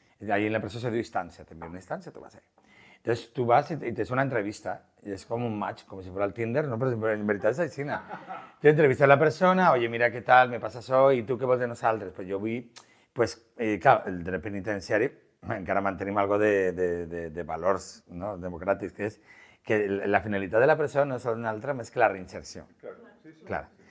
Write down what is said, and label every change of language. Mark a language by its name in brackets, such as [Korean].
[Catalan] Allí en la presó se diu instància, t'envia una instància, tu vas allí. [Spanish] Entonces tú vas y te haces una entrevista, y es como un match, como si fuera el Tinder, ¿no? Pero en verdad es [Catalan] així. [Spanish] Te entrevistas a la persona, oye, mira qué tal, me pasa [Catalan] això, i tu què vols de nosaltres? Pues jo vull, pues, clar, el dret penitenciari encara mantenim algo de valors, no?, democràtics, que és que la finalitat de la presó no és una altra més que la reinserció. Clar.